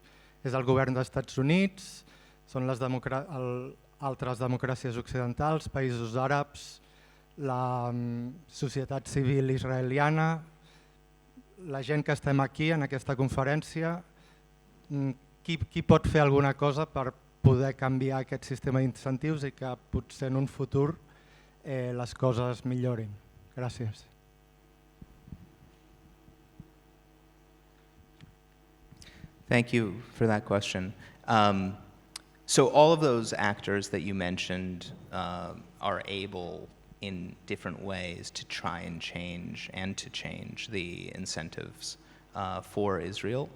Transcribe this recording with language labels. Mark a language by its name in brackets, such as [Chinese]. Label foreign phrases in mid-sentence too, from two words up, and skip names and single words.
[Catalan] És el govern dels Estats Units? Són les altres democràcies occidentals, països àrabs, la societat civil israeliana, la gent que estem aquí en aquesta conferència? Qui pot fer alguna cosa per poder canviar aquest sistema d'incentius i que potser en un futur les coses millorin? Gràcies. [English] Thank you for that question. So all of those actors that you mentioned are able in different ways to try and change the incentives for Israel.